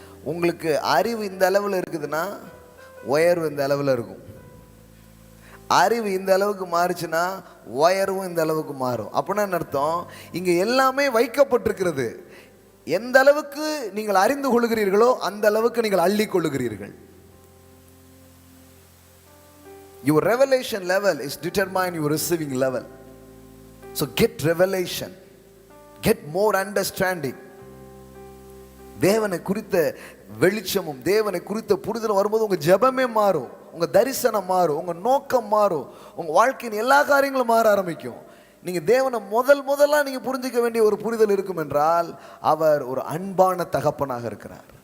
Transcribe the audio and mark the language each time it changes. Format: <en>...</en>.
<ta>உங்களுக்கு அறிவு இந்த அளவில் இருக்குதுன்னா உயர்வு இந்த அளவில் இருக்கும். அறிவு இந்த அளவுக்கு மாறுச்சுன்னா உயர்வும் இந்த அளவுக்கு மாறும். அப்படின்னா என்ன அர்த்தம்? இங்கே எல்லாமே வைக்கப்பட்டிருக்கிறது. எந்த அளவுக்கு நீங்கள் அறிந்து கொள்கிறீர்களோ அந்த அளவுக்கு நீங்கள் அள்ளி கொள்ளுகிறீர்கள்.</ta> <en>Your revelation level is determined your receiving level. So get revelation, get more understanding.</en> <ta>தேவனை குறித்த வெளிச்சமும் தேவனை குறித்த புரிதலும் வரும்போது உங்கள் ஜெபமே மாறும், உங்கள் தரிசனம் மாறும், உங்கள் நோக்கம் மாறும், உங்கள் வாழ்க்கையின் எல்லா காரியங்களும் மாற ஆரம்பிக்கும். நீங்கள் தேவனை முதலாக நீங்கள் புரிஞ்சிக்க வேண்டிய ஒரு புரிதல் இருக்கும் என்றால் அவர் ஒரு அன்பான தகப்பனாக இருக்கிறார்.</ta>